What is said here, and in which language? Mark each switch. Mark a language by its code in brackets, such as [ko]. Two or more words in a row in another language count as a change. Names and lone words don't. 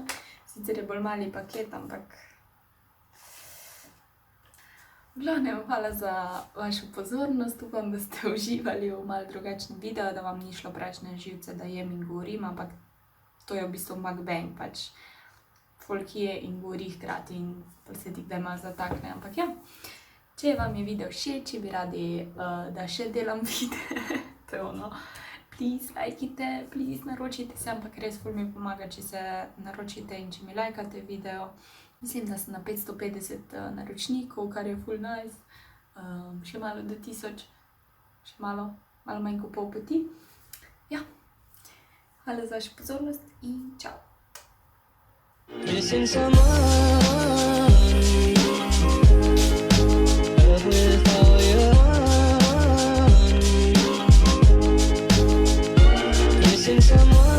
[sl] Sicer je bolj mali paket, ampak... V glavnem, hvala za vašo pozornost, upam, da ste uživali v malo drugačnem videu, da vam ni šlo preveč na živce, da jem in govorim, ampak to je v bistvu mukbang, pač folk je in govori hkrati in se ti kdaj malo zatakne, ampak ja. Če vam je video všeč, če bi radi, da še delam videe, to je ono, please lajkite, please naročite se, ampak res ful mi pomaga, če se naročite in če mi lajkate video. Mislim, da sem na 550 naročnikov, kar je ful nice. Še malo do 1000, še malo manj kot pol poti. Ja, hvala za vašo pozornost in čau. [en] Missing someone, love with all your heart. Missing someone.